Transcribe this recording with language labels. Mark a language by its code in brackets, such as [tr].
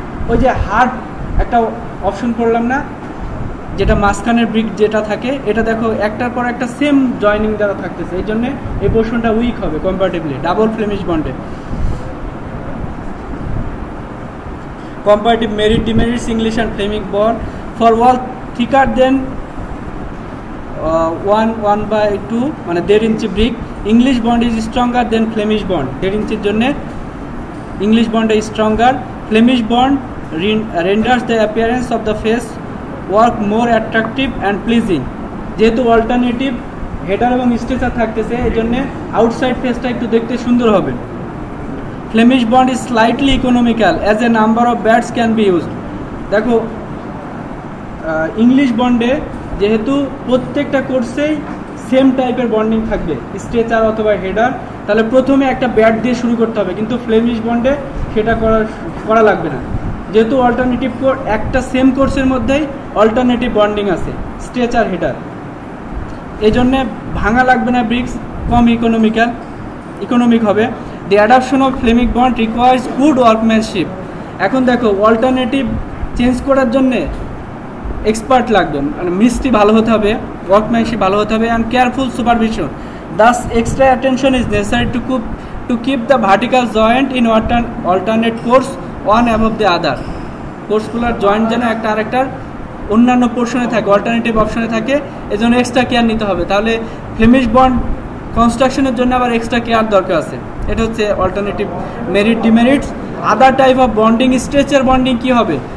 [bn] ওই যে হার্ড একটা অপশন করলাম না, যেটা মাঝখানের ব্রিক যেটা থাকে, এটা দেখো একটার পর একটা সেম জয়নিং দ্বারা থাকতেছে, এই জন্য এই পোর্শনটা উইক হবে কম্পারেটিভলি ডাবল ফ্লেমিশ বন্ডে। [en] Comparative merit demerits English and Flemish bond for wall thicker than 1/2 [bn] মানে 1.5 ইঞ্চি brick. [en] English bond is stronger than Flemish bond। [bn] 1.5 ইঞ্চির জন্য [en] English bond is stronger। Flemish bond renders the appearance of the face work more attractive and pleasing। [bn] যেহেতু alternative header এবং stretcher থাকতেছে, এই জন্য outside ফেসটা একটু দেখতে সুন্দর হবে। [en] Flemish bond is slightly economical as a number of beds can be used। [bn] দেখো ইংলিশ বন্ডে যেহেতু প্রত্যেকটা কোর্সেই সেম টাইপের বন্ডিং থাকবে, স্ট্রেচার অথবা হেডার, তাহলে প্রথমে একটা ব্যাট দিয়ে শুরু করতে হবে, কিন্তু ফ্লেমিশ বন্ডে সেটা করা লাগবে না, যেহেতু অল্টারনেটিভ একটা সেম কোর্সের মধ্যেই অল্টারনেটিভ বন্ডিং আছে, স্ট্রেচার হেডার, এই জন্যে ভাঙা লাগবে না, ব্রিক্স কম ইকোনমিক হবে। [en] The adoption of Flemish bond requires good workmanship। [bn] এখন দেখো অল্টারনেটিভ চেঞ্জ করার জন্য এক্সপার্ট লাগবে, মানে মিস্ত্রি ভালো হতে হবে, ওয়ার্কম্যানশিপ ভালো হতে হবে, [en] And careful supervision. Thus extra attention is necessary to keep the vertical joint in alternate course one above the other। [bn] কোর্সগুলোর joint যেন একটা আরেকটার অন্যান্য পোর্শনে থাকে, অল্টারনেটিভ অপশনে থাকে, এজন্য এক্সট্রা কেয়ার নিতে হবে। তাহলে ফ্লেমিশ বন্ড কনস্ট্রাকশনের জন্য আবার এক্সট্রা কেয়ার দরকার আছে। এটা হচ্ছে [en] Alternative merit demerits. Other type of bonding, [bn] stretcher bonding কি হবে?